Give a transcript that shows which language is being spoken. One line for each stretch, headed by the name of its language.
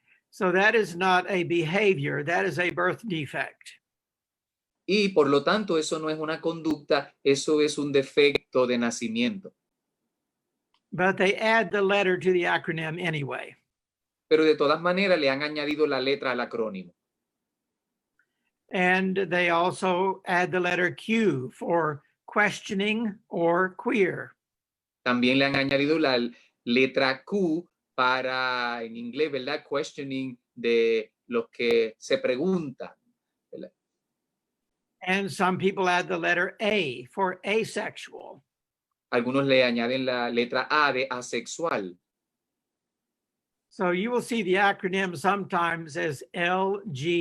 English: So that is not a behavior, that is a birth defect.
Spanish: Y por lo tanto, eso no es una conducta, eso es un defecto de nacimiento.
English: But they add the letter to the acronym anyway.
Spanish: Pero de todas maneras le han añadido la letra al acrónimo.
English: And they also add the letter Q for questioning or queer.
Spanish: También le han añadido la letra Q para, en inglés, ¿verdad?, questioning, de los que se preguntan, ¿verdad?
English: And some people add the letter A for asexual.
Spanish: Algunos le añaden la letra A de asexual.
English: So you will see the acronym sometimes as LGBTQIA.